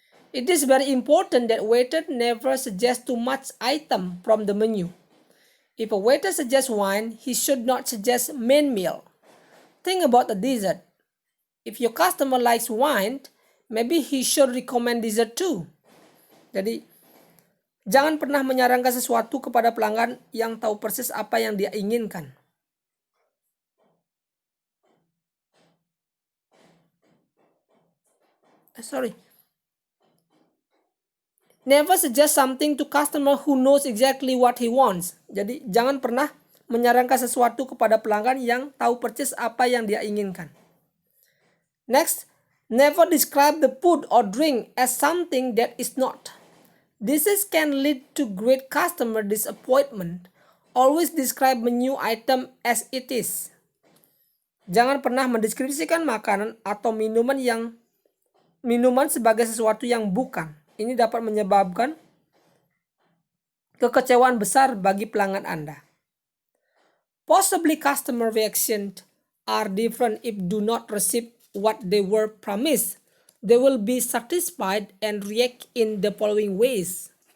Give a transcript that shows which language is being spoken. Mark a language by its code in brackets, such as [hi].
[en] It is very important that waiter never suggest too much item from the menu. If a waiter suggests wine, he should not suggest main meal. Think about the dessert. If your customer likes wine, maybe he should recommend dessert too. [id] Jadi, jangan pernah menyarankan sesuatu kepada pelanggan yang tahu persis apa yang dia inginkan. [en] Never suggest something to customer who knows exactly what he wants. [id] Jadi, jangan pernah menyarankan sesuatu kepada pelanggan yang tahu persis apa yang dia inginkan. [en] Next, never describe the food or drink as something that is not. This can lead to great customer disappointment. Always describe menu item as it is. [id] Jangan pernah mendeskripsikan makanan atau minuman sebagai sesuatu yang bukan. Ini dapat menyebabkan kekecewaan besar bagi pelanggan Anda. [en] Possibly customer reactions are different if do not receive what they were promised. They will be satisfied and react in the following ways.